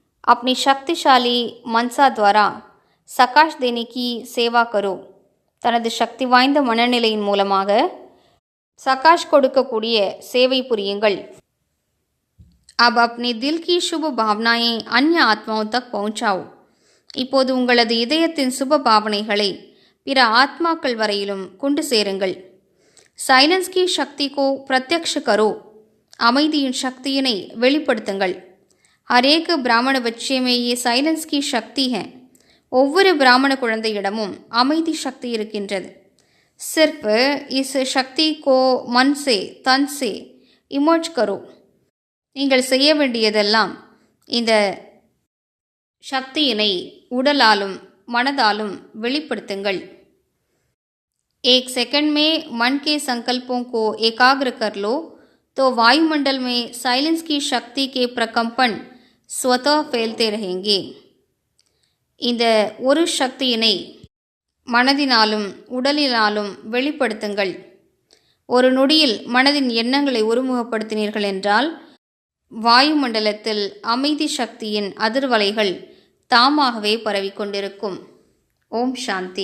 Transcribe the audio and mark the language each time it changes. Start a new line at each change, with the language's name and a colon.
Hindi: अपनी शक्तिशाली मनसा द्वारा सकाश देने की सेवा करो।
Tamil: தனது சக்தி வாய்ந்த மனநிலையின் மூலமாக சகாஷ் கொடுக்கக்கூடிய சேவை புரியுங்கள்।
Hindi: अब अपने दिल की शुभ भावनाएं अन्य आत्माओं तक पहुंचाओ।
Tamil: இப்போது உங்களது இதயத்தின் சுப பாவனைகளை பிற ஆத்மாக்கள் வரையிலும் கொண்டு சேருங்கள்।
Hindi: साइलेंस की शक्ति को प्रत्यक्ष करो।
Tamil: அமைதியின் சக்தியினை வெளிப்படுத்துங்கள்।
Hindi: हर एक ब्राह्मण बच्चे में ये साइलेंस की शक्ति है।
Tamil: ஒவ்வொரு பிராமண குழந்தையிடமும் அமைதி சக்தி இருக்கின்றது।
Hindi: सिर्फ इस शक्ति को मन से तन से इमर्ज करो।
Tamil: நீங்கள் செய்ய வேண்டியதெல்லாம் இந்த சக்தியினை உடலாலும் மனதாலும் வெளிப்படுத்துங்கள்।
Hindi: एक सेकंड में मन के संकल्पों को एकाग्र कर लो तो वायुमंडल में साइलेंस की शक्ति के प्रकंपन स्वतः फैलते रहेंगे।
Tamil: இந்த ஒரு சக்தியினை மனதினாலும் உடலினாலும் வெளிப்படுத்துங்கள்। ஒரு நொடியில் மனதின் எண்ணங்களை ஒருமுகப்படுத்தினீர்கள் என்றால் வாயுமண்டலத்தில் அமைதி சக்தியின் அதிர்வலைகள் தாமாகவே பரவிக்கொண்டிருக்கும்। ஓம் சாந்தி।